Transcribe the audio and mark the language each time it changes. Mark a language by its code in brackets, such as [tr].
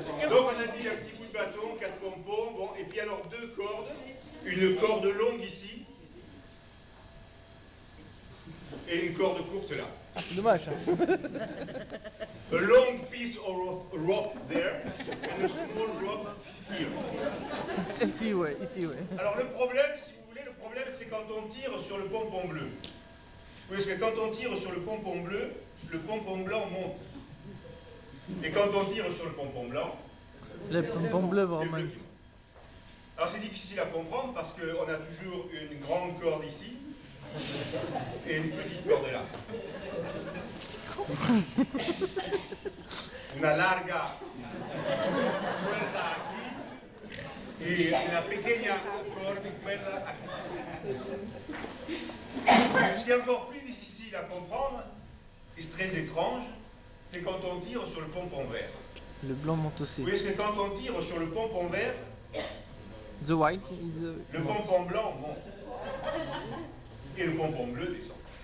[fr] Donc on a dit un petit bout de bâton, 4 pompons, bon, et puis alors 2 cordes, une corde longue ici, et une corde courte là. Ah, c'est dommage. [en] A long piece of rope there, and a small rope here. [fr] Ici, ouais, ici, ouais. Alors le problème, si vous voulez, le problème c'est quand on tire sur le pompon bleu. Oui, parce que quand on tire sur le pompon bleu, le pompon blanc monte. Et quand on tire sur le pompon blanc, Le pompon bleu, c'est le vraiment. bleu qui monte. Alors c'est difficile à comprendre parce qu'on a toujours une grande corde ici et une petite corde là. [es] Una larga cuerda aquí y una pequeña cuerda aquí. [fr] Ce qui est encore plus difficile à comprendre, et c'est très étrange, c'est quand on tire sur le pompon vert. Le blanc monte aussi. Oui, parce que quand on tire sur le pompon vert, [en] The white is the... [fr] le pompon blanc monte. Et le pompon bleu descend.